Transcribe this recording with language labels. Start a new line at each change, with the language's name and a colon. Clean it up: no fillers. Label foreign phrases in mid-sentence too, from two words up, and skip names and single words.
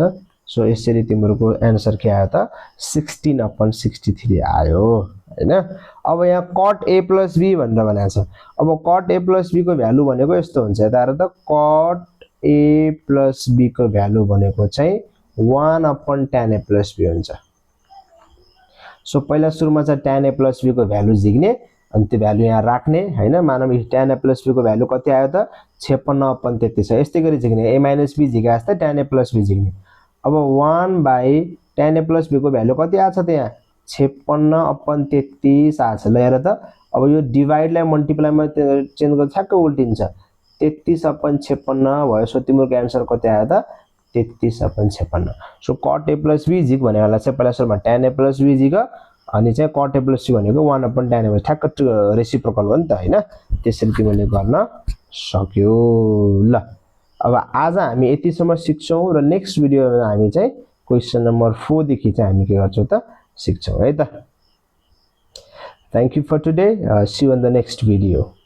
Nepali: सो यसरी तिम्रो आन्सर के आयो त 16 अपन 63 आयो हैन। अब यहाँ कट a प्लस b भनेर भनेको छ। अब कट a प्लस b को भ्यालु भनेको यस्तो हुन्छ। यता हेर त कट a प्लस b को भ्यालु भनेको चाहिँ 1 अपन tan a प्लस b हुन्छ। सो पहिला सुरुमा चाहिँ tan a प्लस b को भ्यालु झिक्ने अनि त्यो भ्यालु यहाँ राख्ने हैन। मानव tan a प्लस b को भ्यालु कति आयो त 56 अपन 33 छ। यस्तै गरी झिक्ने a माइनस b झिके जस्तै tan a प्लस b झिक्ने। अब 1 बाइ tan a प्लस b को भ्यालु कति आछ त यहाँ 56 अपन 33 आछ। ल हेर त अब यो डिभाइडलाई मल्टिप्लाईमा चेन्ज गर्दा ठ्याक्क उल्टिन्छ 33 अपन 56 भयो। सो तिम्रो आन्सर कति आयो त 33 अपन 56। सो कट a प्लस b झिक भनेको चाहिँ पहिला सुरुमा tan a प्लस b झिक अनि चाहिँ कट a प्लस c भनेको 1 अपन tan a ठ्याक्क रेसिप्रोकल हो नि त हैन। त्यसरी तिमीले गर्न सक्यौ। ल अब आज हामी यतिसम्म सिक्छौं र नेक्स्ट भिडियोमा हामी चाहिँ
English: question number
Nepali: 4 देखि चाहिँ हामी के गर्छौं त सिक्छौं है त।
English: Thank you for today. See you in the next video.